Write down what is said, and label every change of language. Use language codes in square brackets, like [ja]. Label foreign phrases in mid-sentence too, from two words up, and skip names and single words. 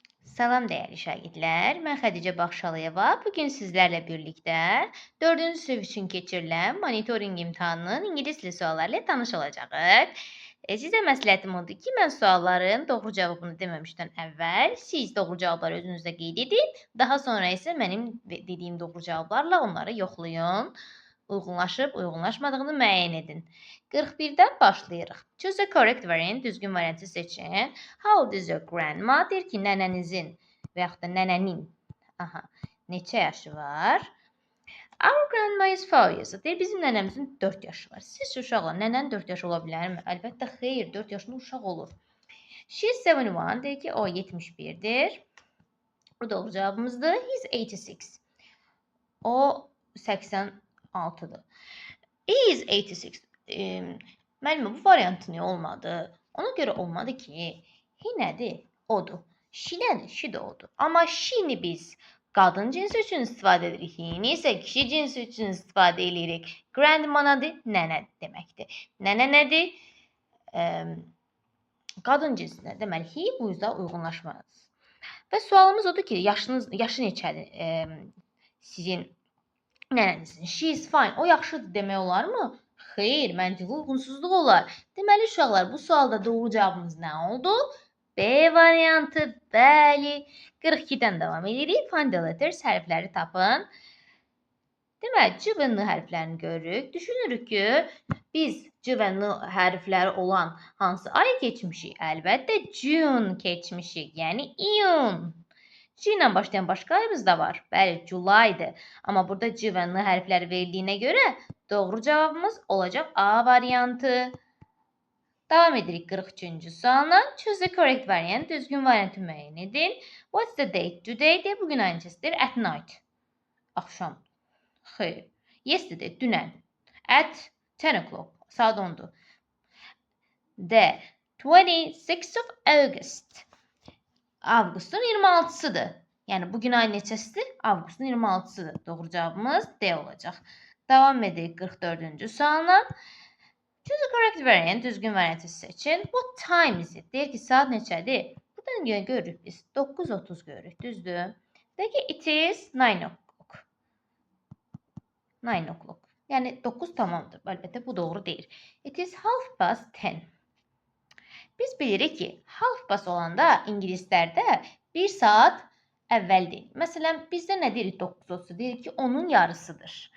[az] Salam dəyərli şagirdlər, mən Xədicə Baxşalıyeva. Bugün sizlərlə birlikdə 4-cü sinif üçün keçirilən monitorinq imtahanının ingilis dili sualları ilə tanış olacağıq. Sizə məsləhətim odur ki, mən sualların doğru cavabını deməmişdən əvvəl siz doğru cavabları özünüzdə qeyd edin, daha sonra isə mənim dediyim doğru cavablarla onları yoxlayın. Uyğunlaşıb, uyğunlaşmadığını müəyyən edin. 41-dən başlayırıq. [en] Choose the correct variant, [az] düzgün variantı seçin. [en] How old is your grandma? [az] Deyir ki, nənənizin və yaxud da nənənin neçə yaşı var? [en] Our grandma is 4 years old. [az] Deyir, bizim nənəmizin 4 yaşı var. Siz uşaqlar, nənənin 4 yaşı ola bilərmi? Əlbəttə, xeyr, 4 yaşında uşaq olur. [en] She is 71. [az] Deyir ki, o 71'dir. Bu doğru cavabımızdır. [en] He is 86. [az] O 86'dır. [en] He is 86. [az] Müəllimə, bu variantı niyə olmadı? Ona görə olmadı ki, he nədir? Odur. She nədir? She də odur. Amma she-ni biz qadın cinsi üçün istifadə edirik. He-ni isə kişi cinsi üçün istifadə edirik. Grandma nədir? Nənə deməkdir. Nənə nədir? Qadın cinsinə. Deməli, he [tr] bu yüzden [az] uyğunlaşmaz. Və sualımız odur ki, yaşı neçədir sizin nənənizin? [en] She is fine. [az] O yaxşıdır demək olar mı? Xeyr, məntiqi uyğunsuzluq olar. Deməli, uşaqlar, bu sualda doğru cavabımız nə oldu? B variantı, bəli. 42-dən davam edirik. [en] Find the letters, [az] hərfləri tapın. Deməli, C və N hərflərini görürük. Düşünürük ki, biz C və N hərfləri olan hansı ayı keçmişik? Əlbəttə, June keçmişik, yəni iyun. C ilə başlayan başqa ayımız da var. Bəli, Julay'dır. Amma burada C və N hərfləri verildiğine görə doğru cavabımız olacaq A variantı. Devam edirik 43-cü sualına. [en] Choose the correct variant. [az] Düzgün variantı müəyyən edin. [en] What's the date today? [az] De bugün ayın neçəsidir? [en] At night. [az] Axşam. Xeyr. Yesterday, dünən. [en] At 10 o'clock. [az] Saat 10'dur. [en] D. 26th of August. [az] Avqustun 26'sıdır. Yəni bugün ayın neçəsidir? Avqustun 26'sıdır. Doğru cavabımız D olacaq. Devam edirik 44-cü sualına. [en] Choose the correct variant. [az] Düzgün variantı seçin. [en] What time is it? [az] Deyir ki, saat neçədir? Buradan görürük biz. 9:30 görürük. Düzdür. Deyir ki, [en] it is 9 o'clock. 9 o'clock. [az] Yəni 9 tamamdır. Əlbəttə bu doğru deyil. [en] It is 10:30. [az] Biz bilirik ki, [en] half past [az] olanda ingilislərdə 1 saat əvvəldir. Məsələn, bizdə nə deyirik 9:30? Deyirik ki, onun yarısıdır.